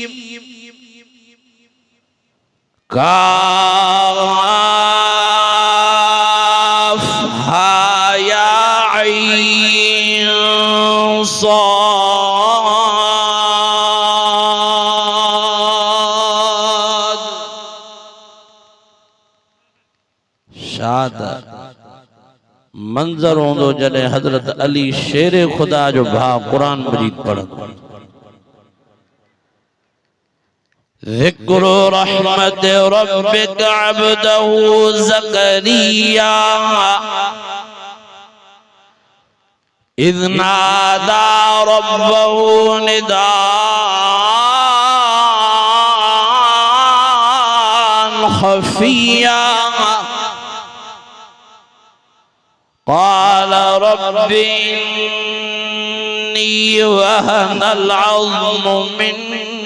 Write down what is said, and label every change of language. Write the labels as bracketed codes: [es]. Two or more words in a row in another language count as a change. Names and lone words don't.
[ar] كاف ها يا عين صاد شاد [sd] मंजर होंदो जॾहिं हजरत अली शेर खुदा जो भाउ कुरान मजीद पढ़ंदो [ar] ذکر رحمت ربک عبده زکریا اذ نادى ربه نداء خفيا قال رب إني وهن العظم مني